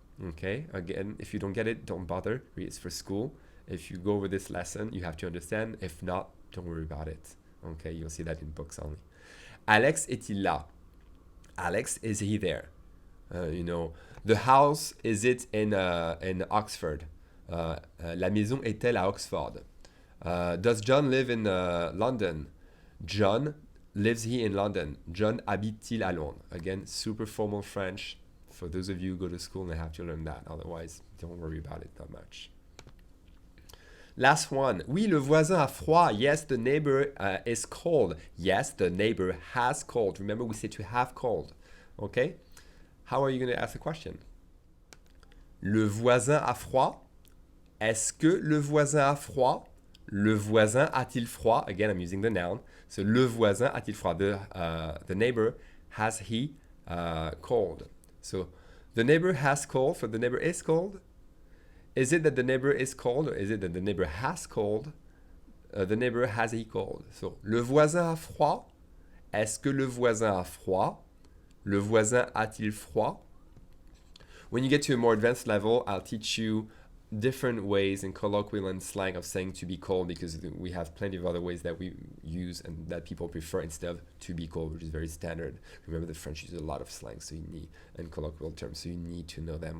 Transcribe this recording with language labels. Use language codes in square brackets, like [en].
[en] Okay, again, if you don't get it, don't bother. It's for school. If you go over this lesson, you have to understand. If not, don't worry about it. Okay, you'll see that in books only. [fr] Alex est-il là? [en] Alex, is he there? You know, the house, is it in Oxford? [fr] La maison est-elle à Oxford? [en] Does John live in London? John, lives he in London? [fr] John habite-t-il à Londres? [en] Again, super formal French. For those of you who go to school and have to learn that. Otherwise, don't worry about it that much. Last one. [fr] Oui, le voisin a froid. [en] Yes, the neighbor is cold. Yes, the neighbor has cold. Remember, we say to have cold. Okay? How are you going to ask the question? [fr] Le voisin a froid. Est-ce que le voisin a froid? Le voisin a-t-il froid? [en] Again, I'm using the noun. [fr] So, le voisin a-t-il froid? [en] The neighbor, has he cold? So, the neighbor has cold, so the neighbor is cold. Is it that the neighbor is cold, or is it that the neighbor has cold? The neighbor has he cold. [fr] So, le voisin a froid. Est-ce que le voisin a froid? Le voisin a-t-il froid? [en] When you get to a more advanced level, I'll teach you different ways in colloquial and slang of saying to be cold, because we have plenty of other ways that we use and that people prefer instead of to be cold, which is very standard. Remember, the French use a lot of slang, so you need, and colloquial terms, so you need to know them.